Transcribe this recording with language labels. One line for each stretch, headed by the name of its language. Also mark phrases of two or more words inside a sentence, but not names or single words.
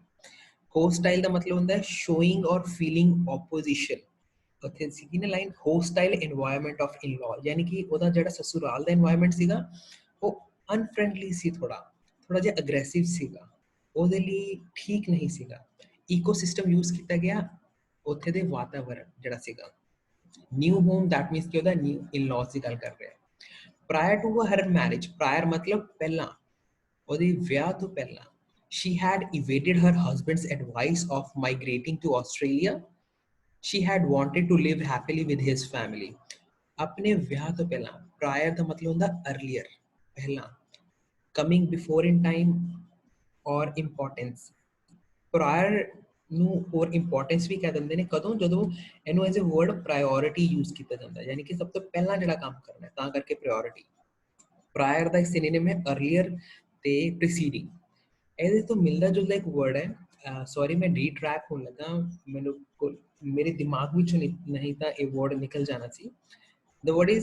Punjabi: ਹੋਸਟਾਈਲ ਦਾ ਮਤਲਬ ਹੁੰਦਾ ਹੈ
English: showing or feeling opposition।
Punjabi: ਉੱਥੇ ਸੀਗੀ ਨਾ ਲਾਈਨ,
English: hostile environment of in-law,
Punjabi: ਯਾਨੀ ਕਿ ਉਹਦਾ ਜਿਹੜਾ ਸਸੁਰਾਲ ਦਾ এনवायरमेंट ਸੀਗਾ ਉਹ ਅਨਫ੍ਰੈਂਡਲੀ ਸੀ, ਥੋੜਾ ਜਿਹਾ ਅਗਰੈਸਿਵ ਸੀਗਾ, ਉਹਦੇ ਲਈ ਠੀਕ ਨਹੀਂ ਸੀਗਾ। ਈਕੋਸਿਸਟਮ ਯੂਜ਼ ਕੀਤਾ ਗਿਆ, ਉੱਥੇ ਦੇ ਵਾਤਾਵਰਣ ਜਿਹੜਾ ਸੀਗਾ।
English: new home, that means
Punjabi: ਕਿ ਉਹਦਾ
English: new in-laws
Punjabi: ਦੀ ਗੱਲ ਕਰ ਰਿਹਾ।
English: prior to her marriage, prior
Hindi: मतलब पहला,
Punjabi: ਉਹਦੇ ਵਿਆਹ ਤੋਂ ਪਹਿਲਾਂ,
English: she had evaded her husband's advice of migrating to Australia। she had wanted to live happily with his family।
Punjabi: ਆਪਣੇ ਵਿਆਹ ਤੋਂ ਪਹਿਲਾਂ, prior ਦਾ ਮਤਲਬ ਹੁੰਦਾ earlier, ਪਹਿਲਾਂ,
English: coming before in time or importance।
Punjabi: prior ਨੂੰ ਹੋਰ ਇੰਪੋਰਟੈਂਸ ਵੀ ਕਹਿ ਦਿੰਦੇ ਨੇ, ਕਦੋਂ? ਜਦੋਂ ਇਹਨੂੰ
English: as a word priority
Punjabi: ਯੂਜ਼ ਕੀਤਾ ਜਾਂਦਾ, ਯਾਨੀ ਕਿ ਸਭ ਤੋਂ ਪਹਿਲਾਂ ਜਿਹੜਾ ਕੰਮ ਕਰਨਾ ਹੈ, ਤਾਂ ਕਰਕੇ ਪ੍ਰਾਇੋਰਿਟੀ। ਪ੍ਰਾਇਰ ਦਾ ਇੱਕ ਸਿਨੋਨਿਮ ਹੈ ਅਰਲੀਅਰ ਤੇ ਪ੍ਰੀਸੀਡਿੰਗ। ਇਹਦੇ ਤੋਂ ਮਿਲਦਾ ਜੁਲਦਾ ਇੱਕ ਵਰਡ ਹੈ, ਸੌਰੀ ਮੈਂ ਰੀਟਰੈਕ ਹੋਣ ਲੱਗਾ, ਮੈਨੂੰ ਮੇਰੇ ਦਿਮਾਗ ਵਿੱਚ ਨਹੀਂ ਤਾਂ ਇਹ ਵਰਡ ਨਿਕਲ ਜਾਣਾ ਸੀ।